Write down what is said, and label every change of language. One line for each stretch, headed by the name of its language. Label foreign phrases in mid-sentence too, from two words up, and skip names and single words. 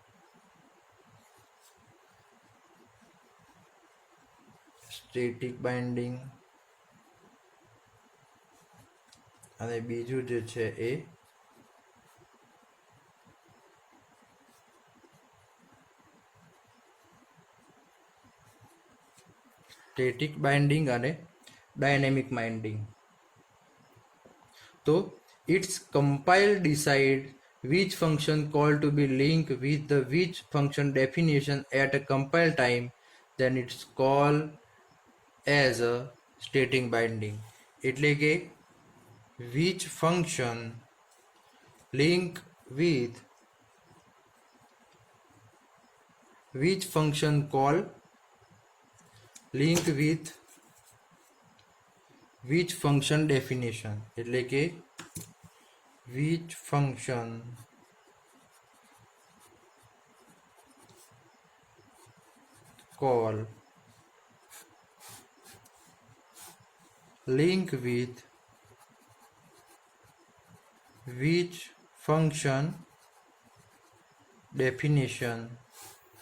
English: static binding
Gujarati: અને બીજું જે છે એ
English: static binding
Gujarati: અને
English: dynamic binding. તો its compile decide which function call to be linked with the which function definition at a compile time, then it's called as a static binding.
Gujarati: એટલે કે
English: which function link with which function call link with which function definition,
Gujarati: એટલે કે
English: which function call link with which function definition